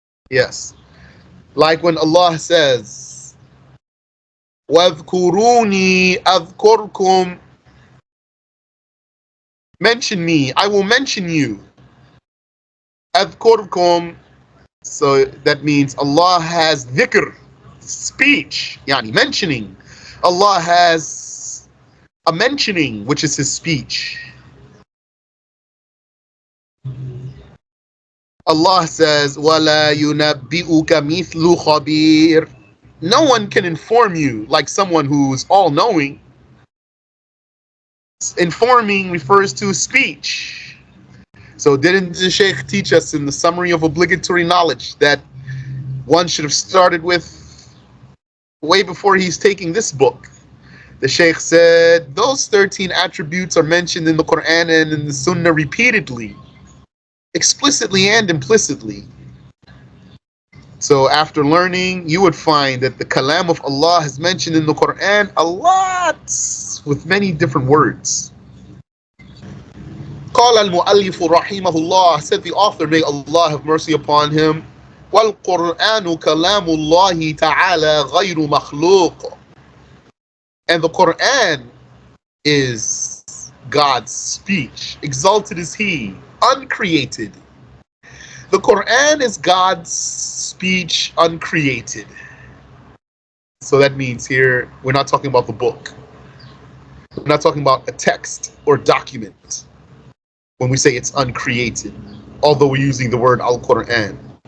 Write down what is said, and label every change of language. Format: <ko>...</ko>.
<en>Yes. Like when Allah says,</en> <ar>وَاذْكُرُونِي أَذْكُرْكُمْ,</ar> <en>mention me, I will mention you.</en> <ar>أَذْكُرْكُمْ,</ar> <en>so that means Allah has dhikr, speech, yani mentioning. Allah has a mentioning, which is His speech. Allah says,</en> <ar>وَلَا يُنَبِّئُكَ مِثْلُ خَبِيرٍ.</ar> <en>No one can inform you like someone who's all-knowing. Informing refers to speech. So didn't the Shaykh teach us in the summary of obligatory knowledge that one should have started with way before he's taking this book? The Shaykh said those 13 attributes are mentioned in the Qur'an and in the Sunnah repeatedly, explicitly and implicitly. So after learning, you would find that the kalam of Allah is mentioned in the Qur'an a lot with many different words.</en> <ar>قال المؤلف رحمه الله,</ar> <en>said the author, may Allah have mercy upon him,</en> <ar>وَالْقُرْآنُ كَلَامُ اللَّهِ تَعَالَى غَيْرُ مَخْلُوقٍ.</ar> <en>And the Qur'an is God's speech. Exalted is He, uncreated. The Qur'an is God's speech, uncreated. So that means here, we're not talking about the book. We're not talking about a text or document when we say it's uncreated, although we're using the word Al-Qur'an.</en>